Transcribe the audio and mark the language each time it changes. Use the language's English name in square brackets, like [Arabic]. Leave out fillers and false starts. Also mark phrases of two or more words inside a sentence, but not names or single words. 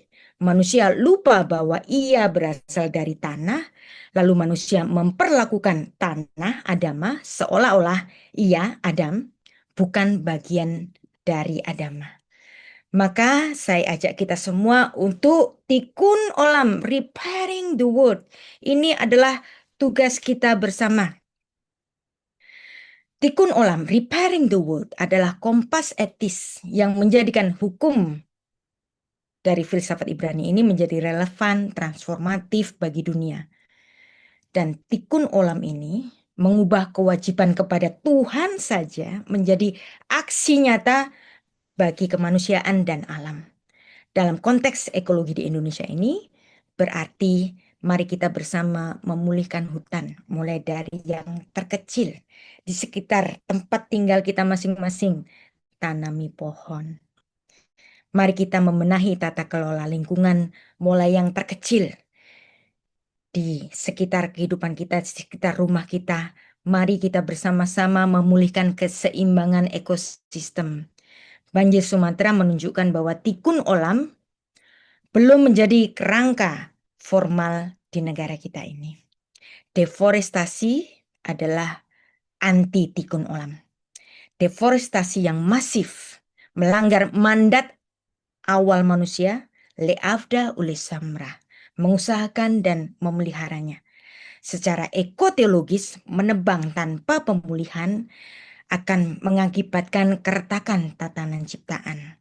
[Indonesian] Manusia lupa bahwa ia berasal dari tanah, lalu manusia memperlakukan tanah Adama seolah-olah ia, Adam, bukan bagian dari Adama. Maka saya ajak kita semua untuk [Hebrew] תיקון עולם, [English] repairing the world. [Indonesian] Ini adalah tugas kita bersama. [Hebrew] תיקון עולם, [English] repairing the world, [Indonesian] adalah kompas etis yang menjadikan hukum dari filsafat Ibrani ini menjadi relevan, transformatif bagi dunia. Dan [Hebrew] תיקון עולם [Indonesian] ini mengubah kewajiban kepada Tuhan saja menjadi aksi nyata bagi kemanusiaan dan alam. Dalam konteks ekologi di Indonesia ini, berarti mari kita bersama memulihkan hutan, mulai dari yang terkecil di sekitar tempat tinggal kita masing-masing, tanami pohon. Mari kita membenahi tata kelola lingkungan, mulai yang terkecil di sekitar kehidupan kita, di sekitar rumah kita. Mari kita bersama-sama memulihkan keseimbangan ekosistem. Banjir Sumatera menunjukkan bahwa [Hebrew] תיקון עולם [Indonesian] belum menjadi kerangka formal di negara kita ini. Deforestasi adalah anti [Hebrew] תיקון עולם. [Indonesian] Deforestasi yang masif melanggar mandat awal manusia, [Hebrew] לעבדה ולשמרה, [Indonesian] mengusahakan dan memeliharanya. Secara ekoteologis, menebang tanpa pemulihan akan mengakibatkan keretakan tatanan ciptaan.